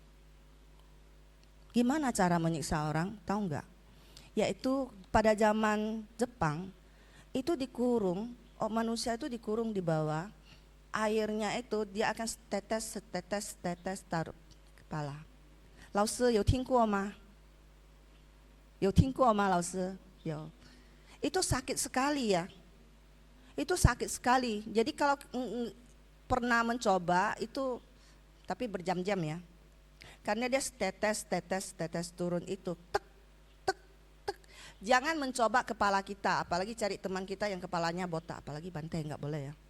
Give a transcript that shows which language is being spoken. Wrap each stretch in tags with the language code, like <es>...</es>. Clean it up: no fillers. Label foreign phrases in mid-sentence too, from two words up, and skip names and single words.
<id>Gimana cara menyiksa orang? Tahu nggak? Yaitu pada zaman Jepang itu dikurung, manusia itu dikurung di bawah, airnya itu dia akan setetes taruh kepala.</id> <zh>老师有听过吗？有听过吗，老师？</zh> <id>有。Itu sakit sekali ya. Itu sakit sekali. Jadi kalau pernah mencoba itu, tapi berjam-jam ya. Karena dia tetes turun itu, tek, tek, tek. Jangan mencoba kepala kita, apalagi cari teman kita yang kepalanya botak, apalagi Bante nggak boleh ya.</id>